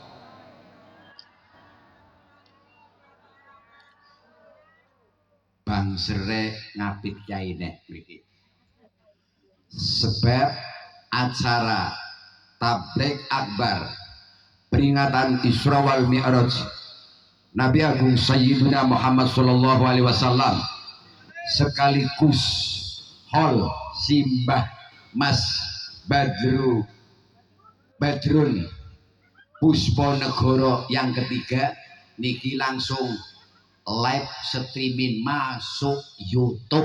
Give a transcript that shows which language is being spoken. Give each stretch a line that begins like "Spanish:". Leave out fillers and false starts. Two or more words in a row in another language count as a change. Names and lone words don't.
Javanese: Bang Sere ngapit Kyai nek mriki.
Indonesian: Sebab acara tabligh akbar peringatan Isra wal Mi'raj Nabi Agung Sayyidina Muhammad
Arabic: صلى الله عليه وسلم
Indonesian: sekaligus hol simbah Mas Badrun Pusponegoro yang ketiga niki langsung
English: live streaming
Indonesian: masuk YouTube.